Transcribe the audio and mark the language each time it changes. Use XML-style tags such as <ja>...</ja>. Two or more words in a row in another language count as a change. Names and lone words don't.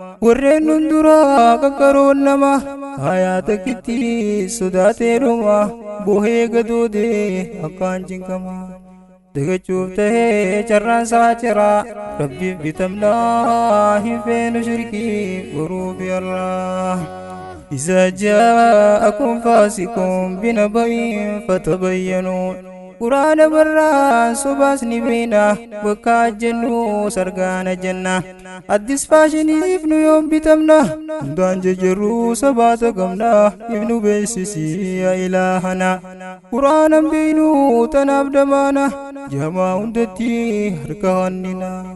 <om>Warreen nun duraa qaqqaroon nama, hayaa takkitti sodaatee dhuma, bohee gadoodee akkaan jinqama. Dagachuuf tahee carraan saa ciraa, Rabbiif bitamnaa hin feenu shirkii goruuf yarraa.</om> <ar>إذا جاءكم فاسق بنبأ فتبينوا.</ar> <om>Qur'aana barraan sobaas ni beena, bakka jennu sargaana jenna. Addis faashiniif nu yoom bitamna, hundaan jejjerruu sabaata qabna, if nu beeksisi yaa ilaahana. Qur'aanan beeynu tanaaf damaana, jamaa hundatti harka hannina.</om>